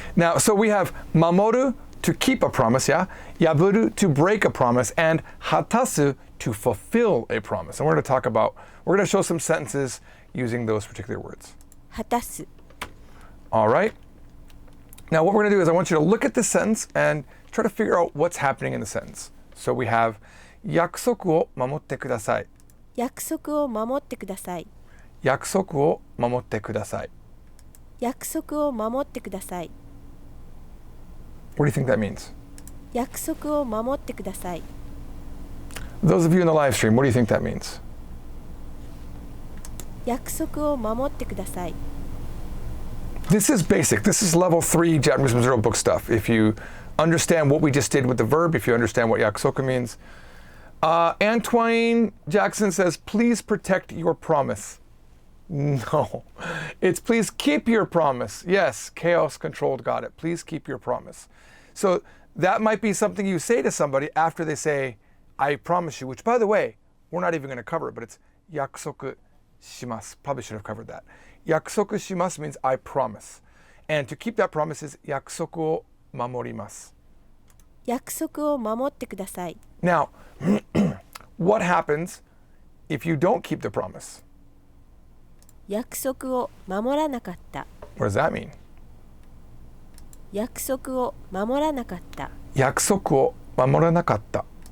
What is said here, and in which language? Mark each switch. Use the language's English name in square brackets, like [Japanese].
[English] Now, so we have mamoru, to keep a promise, yeah? Yaburu, to break a promise, and hatasu, to fulfill a promise. And we're going to show some sentences using those particular words. [Japanese] 果たす [English] All right? Now, what we're going to do is I want you to look at this sentence and try to figure out what's happening in the sentence. So we have [Japanese] 約束を守ってください。約束を守ってください約束を守ってください。約束を守ってください [English] What do you think that means? [Japanese] 約束を守ってください [English] Those of you in the live stream, what do you think that means? [Japanese] 約束を守ってください [English] This is basic. This is level 3 Japanese from Zero book stuff. If you understand what we just did with the verb, if you understand what yakusoku means. Antoine Jackson says, please protect your promise. No, it's please keep your promise. Yes, chaos controlled got it. Please keep your promise. So that might be something you say to somebody after they say, I promise you, which by the way, we're not even going to cover it, but it's [Japanese] yakusoku shimasu. [English] Probably should have covered that. [Japanese] Yakusoku shimasu [English] means I promise. And to keep that promise is [Japanese] yakusoku o mamorimasu. 約束を守ってください [English] Now, what happens if you don't keep the promise? [Japanese] 約束を守らなかった [English] What does that mean? [Japanese] 約束を守らなかった Yakusoku o mamoranakatta.